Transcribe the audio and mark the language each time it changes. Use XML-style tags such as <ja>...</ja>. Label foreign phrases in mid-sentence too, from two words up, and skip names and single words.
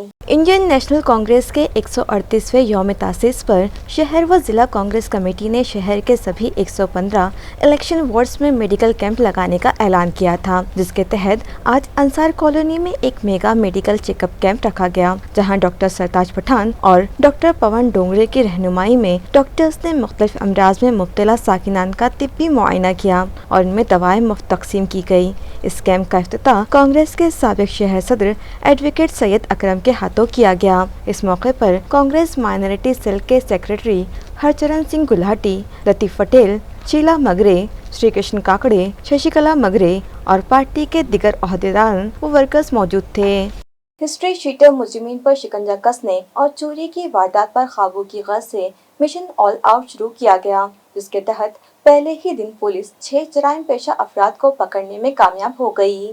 <ur>انڈین نیشنل کانگریس کے 138ویں یوم تاسیس پر شہر و ضلع کانگریس کمیٹی نے شہر کے سبھی 115 الیکشن وارڈز میں میڈیکل کیمپ لگانے کا اعلان کیا تھا، جس کے تحت آج انصار کالونی میں ایک میگا میڈیکل چیک اپ کیمپ رکھا گیا، جہاں ڈاکٹر سرتاج پٹھان اور ڈاکٹر پون ڈونگرے کی رہنمائی میں ڈاکٹرز نے مختلف امراض میں مبتلا ساکنان کا طبی معائنہ کیا اور ان میں دوائیں مفت تقسیم کی گئی۔ اس کیمپ کا افتتاح کانگریس کے سابق شہر صدر ایڈوکیٹ سید اکرم کے ہاتھوں کیا گیا۔ اس موقع پر کانگریس مائنارٹی سیل کے سیکریٹری ہرچرن سنگھ گلاٹی، لطیف پٹیل، شیلا مگرے، شری کرشن کاکڑے، ششی کلا مگرے اور پارٹی کے دیگر عہدیداران و ورکرز موجود تھے۔ ہسٹری شیٹر مجرمین پر شکنجہ کسنے اور چوری کی واردات پر قابو کی غرض سے مشن آل آؤٹ شروع کیا گیا، جس کے تحت پہلے ہی دن پولیس 6 جرائم پیشہ افراد کو پکڑنے میں کامیاب ہو گئی۔</ur>